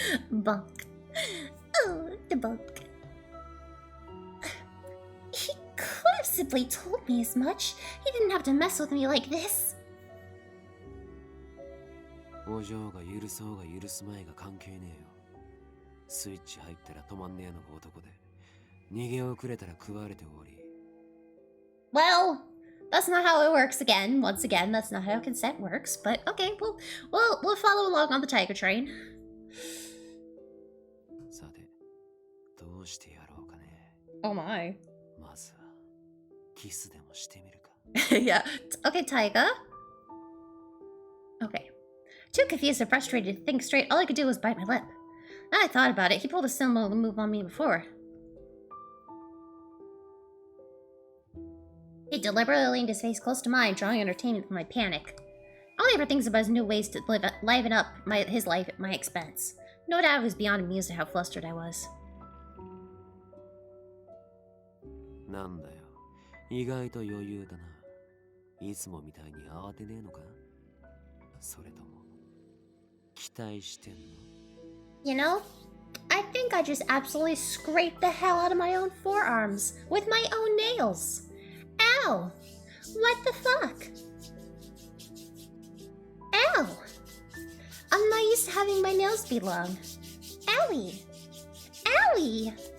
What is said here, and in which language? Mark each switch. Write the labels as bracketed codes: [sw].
[en] Bunk. Oh, the bunk. He could have simply told me as much. He didn't have to mess with me like this. [ja] お嬢が許そうが許すまいが関係ねえよ。スイッチ入ったら止まんねえのが男で、逃げ遅れたら食われて終わり。 [en] Well, that's not how it works again. Once again, that's not how consent works. But okay, we'll follow along on the Taiga train. [ja] さて、どうしてやろうかね。 [en] Oh my. [ja] まずはキスでもしてみるか。 [en] Yeah. Okay, Taiga. Okay. Too confused and frustrated to think straight, all I could do was bite my lip. Now I thought about it, he pulled a similar move on me before. He deliberately leaned his face close to mine, drawing entertainment from my panic. All he ever thinks about is new ways to liven up his life at my expense. No doubt I was beyond amused at how flustered I was. [ja] なんだよ、意外と余裕だな。いつもみたいに慌てねえのか？それとも期待してんの？ [en] You know, I think I just absolutely scraped the hell out of my own forearms with my own nails. Ow! What the fuck? Ow! I'm not used to having my nails be long. Owie! Owie!